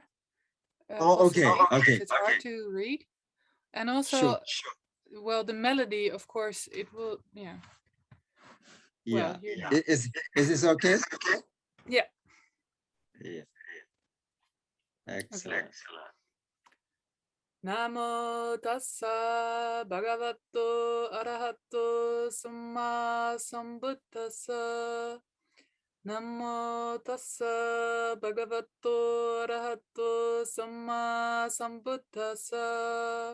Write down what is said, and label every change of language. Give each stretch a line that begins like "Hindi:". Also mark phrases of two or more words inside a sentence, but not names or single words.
English: Okay. Okay. It's hard to read. And also, well, the melody, of course, it will, yeah. Yeah. Well, you know. Is this okay? Yeah. Yeah. Excellent. Okay.
Pali: Namo tassa bhagavato arahato samma sambuddhassa. Namo tassa bhagavato arahato samma sambuddhassa.